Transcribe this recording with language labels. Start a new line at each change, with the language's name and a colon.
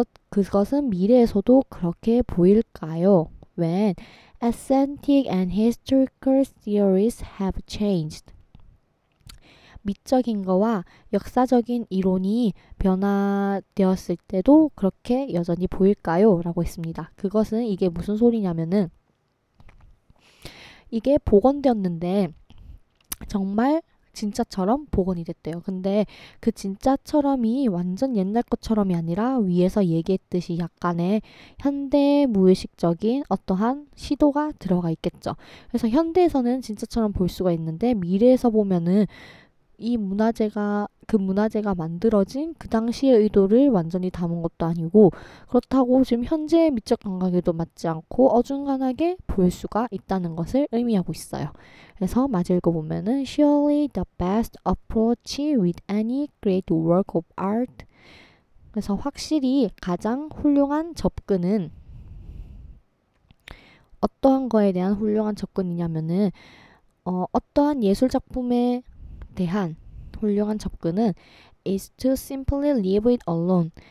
Korean: 그것은 미래에서도 그렇게 보일까요?
English: When aesthetic and historical theories have changed.
Korean: 미적인 거와 역사적인 이론이 변화되었을 때도 그렇게 여전히 보일까요? 라고 했습니다. 그것은 이게 무슨 소리냐면은 이게 복원되었는데 정말 진짜처럼 복원이 됐대요. 근데 그 진짜처럼이 완전 옛날 것처럼이 아니라 위에서 얘기했듯이 약간의 현대 무의식적인 어떠한 시도가 들어가 있겠죠. 그래서 현대에서는 진짜처럼 볼 수가 있는데 미래에서 보면은 그 문화재가 만들어진 그 당시의 의도를 완전히 담은 것도 아니고 그렇다고 지금 현재의 미적 감각에도 맞지 않고 어중간하게 보일 수가 있다는 것을 의미하고 있어요. 그래서 마저 읽어보면은
English: Surely the best approach with any great work of art.
Korean: 그래서 확실히 가장 훌륭한 접근은 어떠한 거에 대한 훌륭한 접근이냐면은 어떠한 예술 작품에 대한 훌륭한 접근은
English: is to simply leave it alone.